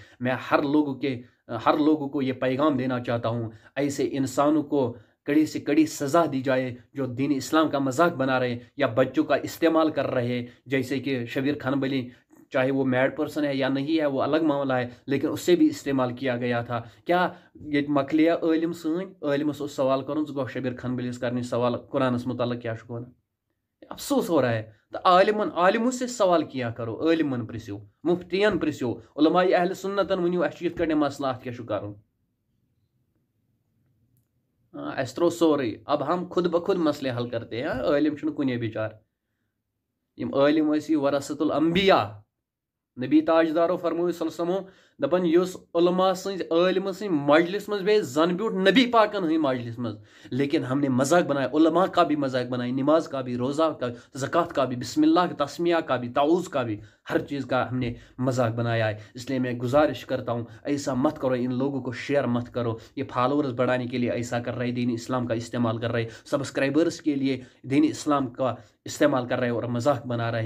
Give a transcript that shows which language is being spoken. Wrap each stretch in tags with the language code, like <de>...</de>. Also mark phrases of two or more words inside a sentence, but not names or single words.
<ur>میں ہر لوگوں کو یہ پیغام دینا چاہتا ہوں ایسے انسانوں کو کڑی سے کڑی سزا دی جائے جو دین اسلام کا مذاق بنا رہے یا بچوں کا استعمال کر رہے ہیں. جیسے کہ شبیر خان بلی چاہے وہ</ur> <en>mad person</en> <ur>ہے یا نہیں ہے وہ الگ معاملہ ہے لیکن اس سے بھی استعمال کیا گیا تھا.</ur> <ks>کیا یہ مکلیا عالم عالمس سوال کرن گو شبیر خان بلس کرنے سوال قرآنس متعلق کیا ون.</ks> <ur>افسوس ہو رہا ہے. تو عالموں سے سوال کیا کرو.</ur> <ks>عالمن پرسو, مفتین پرسو, علماء اہل سنتن ونیو اس یت کڑ مسئلہ ات کیا کرن. اس ترو سوری.</ks> <ur>اب ہم خود بخود مسئلے حل کرتے ہیں.</ur> <ks>عالم چھن کنے بچار. یم عالم ٲسی</ks> <ar>ورثۃ الانبیاء.</ar> <ks>نبی تاجدارو فرموی</ks> <ar>صلی اللہ علیہ وسلم</ar> <ks>دپن یس علماء سن عالم سن مجلس مز بے زن بیوٹ نبی پاکن ہی مجلس مز</ks> <ur>لیکن ہم نے مذاق بنایا. علماء کا بھی مذاق بنایا, نماز کا بھی, روزہ کا, زکوٰۃ کا بھی,</ur> <ar>بسم اللہ</ar> <ur>تسمیہ کا بھی, تعوذ کا بھی, ہر چیز کا ہم نے مذاق بنایا ہے. اس لیے میں گزارش کرتا ہوں ایسا مت کرو. ان لوگوں کو شیئر مت کرو. یہ فالوورز بڑھانے کے لیے ایسا کر رہے, دین اسلام کا استعمال کر رہے, سبسکرائبرز کے لیے دین اسلام کا استعمال کر رہے اور مذاق بنا رہے ہیں.</ur>